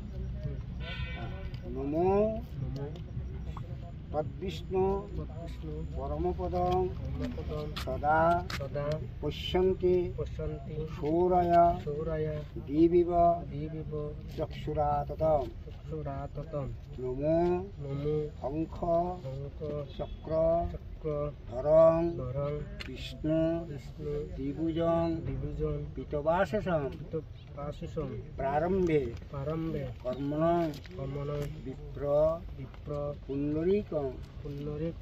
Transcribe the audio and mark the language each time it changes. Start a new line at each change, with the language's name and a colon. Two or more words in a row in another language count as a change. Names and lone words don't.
Sanskrit: নমো তদ্বিষ্ণু পৰমপদং সদা পশ্যন্তি সূৰয় দিবিব চক্ষুৰাততম। চূড়াততম নমো নমো শংখ শংখ চক্র চক্র ধরং ধরং বিষ্ণু বিষ্ণু দ্বিভুজং দ্বিভুজন পিতবাসসং পাশুষম প্রারম্ভে প্রারম্ভে কর্মণং কর্মণং বিপ্র বিপ্র পুণ্ডরীকং পুণ্যরেকম